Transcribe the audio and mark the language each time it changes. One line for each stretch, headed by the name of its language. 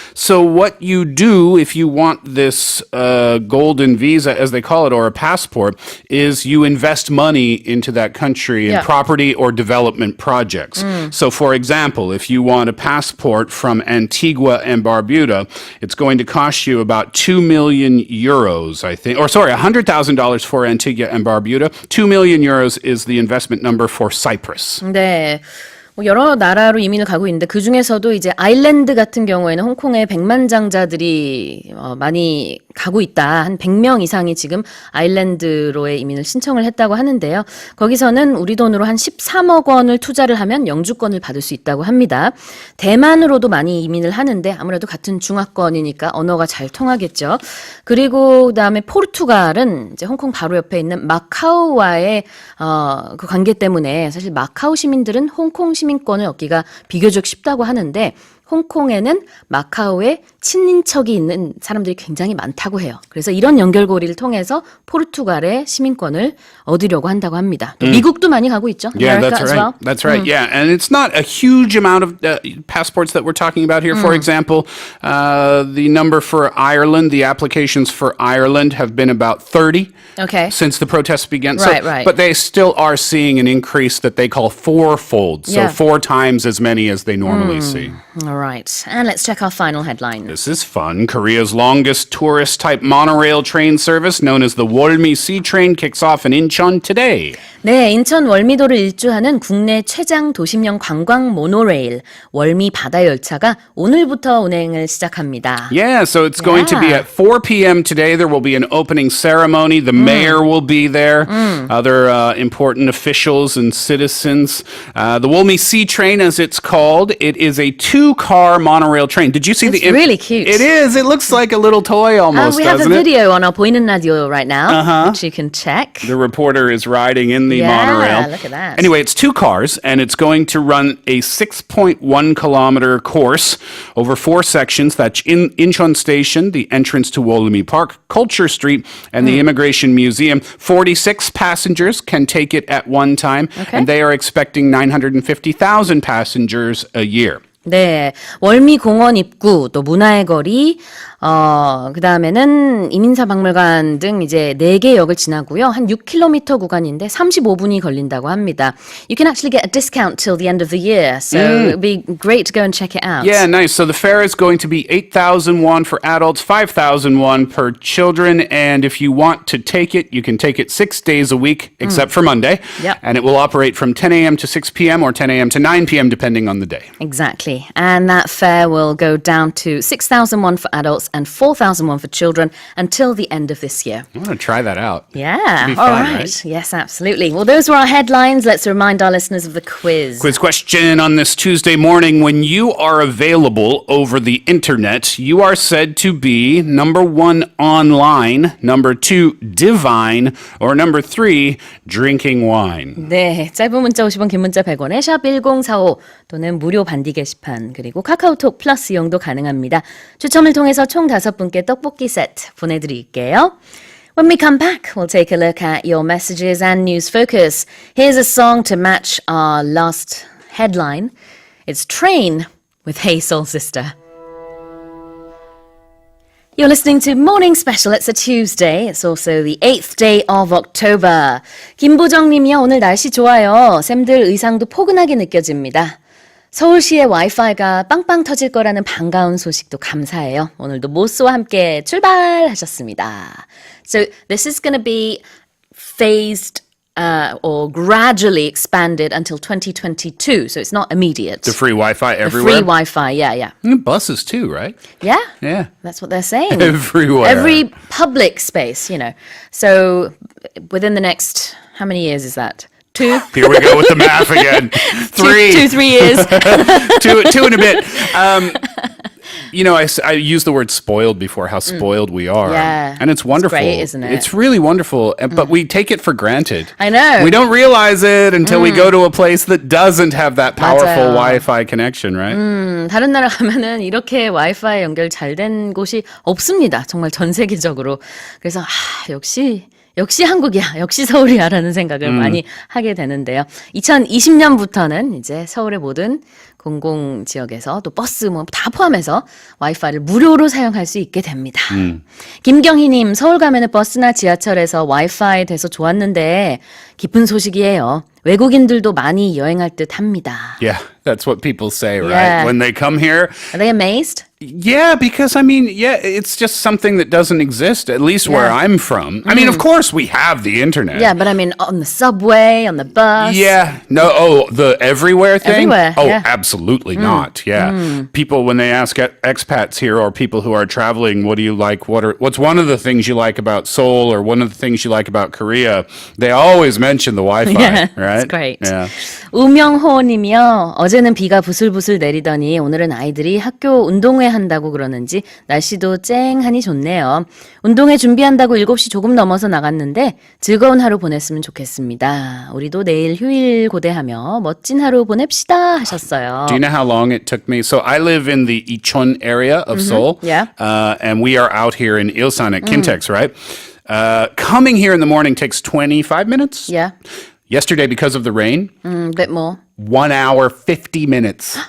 English: So what you do if you want this golden visa, as they call it, or a passport, is you invest money into that country in property or development projects. So, for example, if you want a passport from Antigua and Barbuda, it's going to cost you about 2 million euros, I think. Or, sorry, $100,000 for Antigua and Barbuda. 2 million euros is the investment number for Cyprus.
Korean: 네. 여러 나라로 이민을 가고 있는데 그중에서도 이제 아일랜드 같은 경우에는 홍콩에 백만장자들이 많이 가고 있다. 한 100명 이상이 지금 아일랜드로의 이민을 신청을 했다고 하는데요. 거기서는 우리 돈으로 한 13억 원을 투자를 하면 영주권을 받을 수 있다고 합니다. 대만으로도 많이 이민을 하는데 아무래도 같은 중화권이니까 언어가 잘 통하겠죠. 그리고 그다음에 포르투갈은 이제 홍콩 바로 옆에 있는 마카오와의 그 관계 때문에 사실 마카오 시민들은 홍콩 시민권을 얻기가 비교적 쉽다고 하는데 홍콩에는 마카오에 친인척이 있는 사람들이 굉장히 많다고 해요. 그래서 이런 연결고리를 통해서 포르투갈의 시민권을 얻으려고 한다고 합니다. 또 미국도 많이 가고 있죠.
English: Yeah, America as right. well. That's right. Yeah, and it's not a huge amount of passports that we're talking about here. For example, the number for Ireland, the applications for Ireland have been about 30 since the protests began. Right, so, right. But they still are seeing an increase that they call fourfold. So 4 times as many as they normally see. All right. And let's check our final headline. This is fun. Korea's longest tourist-type monorail train service, known as the Wolmi Sea Train, kicks off in Incheon today.
Korean: 네, 인천 월미도를 일주하는 국내 최장 도심형 관광 모노레일 월미 바다 열차가 오늘부터 운행을 시작합니다.
English: Yeah, so it's going to be at 4 p.m. today. There will be an opening ceremony. The mayor will be there. Other important officials and citizens. The Wolmi Sea Train, as it's called, it is a 2-car monorail train. Did you see It's really cute. It is. It looks like a little toy almost, We have a doesn't it? video on our 보이는 라디오 right now, which you can check. The reporter is riding in the monorail. Look at that. Anyway, it's 2 cars, and it's going to run a 6.1 kilometer course over 4 sections. That's in Incheon Station, the entrance to Wolmi Park, Culture Street, and the Immigration Museum. 46 passengers can take it at one time, and they are expecting 950,000 passengers a year.
Korean: 네, 월미 공원 입구, 또 문화의 거리, 그 다음에는 이민사 박물관 등 이제 4개 역을 지나고요. 한 6km 구간인데 35분이 걸린다고 합니다.
English: You can actually get a discount till the end of the year, so it'd be great to go and check it out. Yeah, nice. So the fare is going to be 8,000 won for adults, 5,000 won per children, and if you want to take it, you can take it 6 days a week, except for Monday, Yep. and it will operate from 10 a.m. to 6 p.m. or 10 a.m. to 9 p.m. depending on the day. Exactly. Exactly. And that fare will go down to 6,000 won for adults and 4,000 won for children until the end of this year. I want to try that out. Yeah. Be All fun, right. Yes, absolutely. Well, those were our headlines. Let's remind our listeners of the quiz. Quiz question on this Tuesday morning. When you are available over the internet, you are said to be number 1, online, number 2, divine, or number 3, drinking wine.
Korean: 네, 짧은 문자 50원, 긴 문자 100원에 샵 1045 또는 무료 반디 게시판 그리고 카카오톡 플러스 이용도 가능합니다. 추첨을 통해서 총 5분께 떡볶이 세트 보내드릴게요.
English: When we come back, we'll take a look at your messages and news focus. Here's a song to match our last headline. It's Train with Hey Soul Sister. You're listening to Morning Special. It's a Tuesday. It's also the 8th day of October.
Korean: 김보정 님이요. 오늘 날씨 좋아요. 쌤들 의상도 포근하게 느껴집니다. 서울시의 와이파이가 빵빵 터질 거라는 반가운 소식도 감사해요. 오늘도 모스와 함께 출발하셨습니다.
English: So this is going to be phased or gradually expanded until 2022. So it's not immediate. The free Wi-Fi The everywhere? free Wi-Fi, yeah. And buses too, right? Yeah. Yeah. That's what they're saying. Everywhere. Every public space, So within the next, how many years is that? 2? Here we go with the math again. 3. 3 years. 2 and a bit. I used the word spoiled before, how spoiled we are. Yeah. And it's wonderful. It's great, isn't it? It's really wonderful, but we take it for granted. I know. We don't realize it until we go to a place that doesn't have that powerful Wi-Fi connection, right?
Korean: 다른 나라 가면은 이렇게 와이파이 연결 잘 된 곳이 없습니다. 정말 전 세계적으로. 그래서 역시 한국이야, 역시 서울이야라는 생각을 많이 하게 되는데요. 2020년부터는 이제 서울의 모든 공공지역에서 또 버스 뭐 다 포함해서 와이파이를 무료로 사용할 수 있게 됩니다. 김경희님, 서울 가면은 버스나 지하철에서 와이파이 돼서 좋았는데 기쁜 소식이에요. 외국인들도 많이 여행할 듯 합니다.
English: Yeah, that's what people say, right? Yeah. When they come here. Are they amazed? Yeah, because it's just something that doesn't exist, at least where I'm from. I mean, of course, we have the internet. Yeah, but I mean on the subway, on the bus. Yeah. The everywhere thing? Everywhere, Oh, yeah. absolutely not. Yeah. People, when they ask expats here or people who are traveling, what do you like? What's one of the things you like about Seoul or one of the things you like about Korea? They always mention the Wi-Fi, Yeah, right? that's great. Yeah.
Korean: 우명호 님이요. 어제는 비가 부슬부슬 내리더니 오늘은 아이들이 학교 운동회 한다고 그러는지 날씨도 쨍하니 좋네요. 운동회 준비한다고 7시 조금 넘어서 나갔는데 즐거운 하루 보냈으면 좋겠습니다. 우리도 내일 휴일 고대하며 멋진 하루 보냅시다 하셨어요.
English: Do you know how long it took me? So I live in the Icheon area of Seoul. Yeah. And we are out here in Ilsan at Kintex, right? Coming here in the morning takes 25 minutes. Yeah, Yesterday, because of the rain, a bit more. 1 hour, 50 minutes.